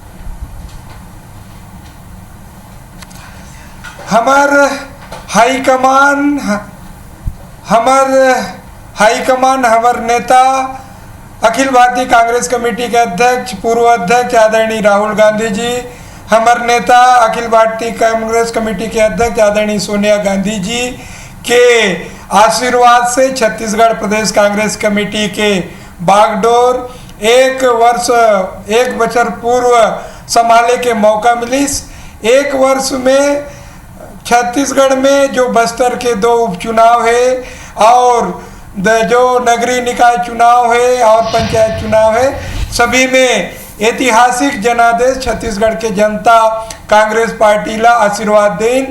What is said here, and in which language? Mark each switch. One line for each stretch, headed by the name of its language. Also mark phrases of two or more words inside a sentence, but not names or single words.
Chhattisgarhi: हमार हाईकमान हमार नेता अखिल भारतीय कांग्रेस कमेटी के अध्यक्ष पूर्व अध्यक्ष आदरणीय राहुल गांधी जी, हमार नेता अखिल भारतीय कांग्रेस कमेटी के अध्यक्ष आदरणीय सोनिया गांधी जी के आशीर्वाद से छत्तीसगढ़ प्रदेश कांग्रेस कमेटी के बागडोर एक बछर पूर्व संभाले के मौका मिलिस। एक वर्ष में छत्तीसगढ़ में जो बस्तर के 2 उपचुनाव है और जो नगरीय निकाय चुनाव है और पंचायत चुनाव है, सभी में ऐतिहासिक जनादेश छत्तीसगढ़ के जनता कांग्रेस पार्टी ला आशीर्वाद देन।